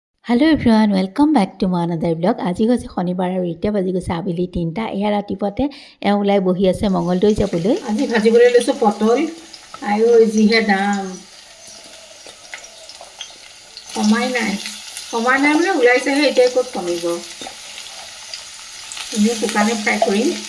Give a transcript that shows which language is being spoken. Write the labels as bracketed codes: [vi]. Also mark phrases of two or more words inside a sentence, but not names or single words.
[en] Hello everyone welcome back to my another blog. [as] আজি হৈছে শনিবাৰ আৰু এতিয়া বাজি গৈছে আবেলি 3টা। এয়া ৰাতিপুৱাতে ওলাই বহি আছে মঙ্গলদৈ যাবলৈ। আজি ভাজিবলৈ লৈছোঁ পটল আৰু যিহে দাম কমাই নাই মানে ওলাইছেহে, এতিয়া ক'ত কমিব। এনেই শুকানে ফ্ৰাই কৰিম।